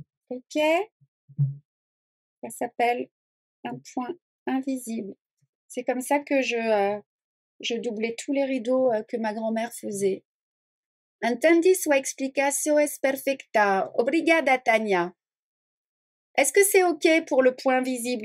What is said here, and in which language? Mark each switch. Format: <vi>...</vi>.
<fr>Ok? Ça s'appelle un point invisible. C'est comme ça que je doublais tous les rideaux que ma grand-mère faisait.</fr> <es>Entendí su explicación es perfecta.</es> <pt>Obrigada, Tania.</pt> <fr>Est-ce que c'est OK pour le point visible?</fr>